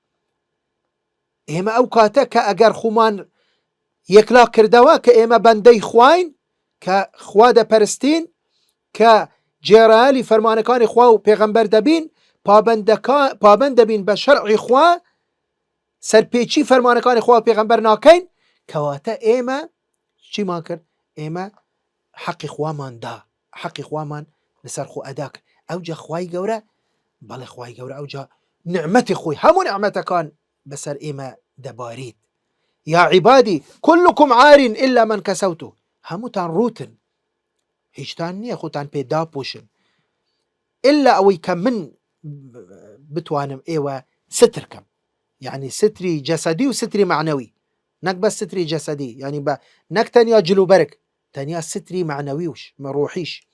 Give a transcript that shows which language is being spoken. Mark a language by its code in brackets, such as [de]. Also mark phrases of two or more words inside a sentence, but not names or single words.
[ckb] ئێمە ئەو کاتە کە ئەگەر خومان یەکلا کردەوە کە ئێمە بەندەی خواین، کە خوا دەپەرستین، کە جێڕایەلی فەرمانەکانی خوا و پێغەمبەر دەبین، پابەند دەبین بە شەرعی خوا، سەرپێچی فەرمانەکانی خوا و پێغەمبەر ناکەین، کەواتە ئێمە چیمان کرد؟ ئێمە حەقی خوامان دا، حەقی خوامان لەسەر خۆ ئەدا کرد. ئەوجا خوای گەورە، بەڵێ خوای گەورە ئەوجا نعمەتی خۆی هەموو نعمەتەکان بەسەر ئێمە دەبارێت. [ar] یا عیبادی كلكم عار إلا من كسوته، [ckb] هەمووتان ڕوتن، هیچتان نییە خۆتان پێ داپۆشن، ئللا ئەوەی کە من بتوانم ئێوە ستر کەم، یعنی ستری جەسەدی و ستری معنەوی، نەک بە ستری جەسەدی، یعنی بە نەک تەنیا جلوبەرگ، تەنیا ستری معنەویش ڕۆحیش.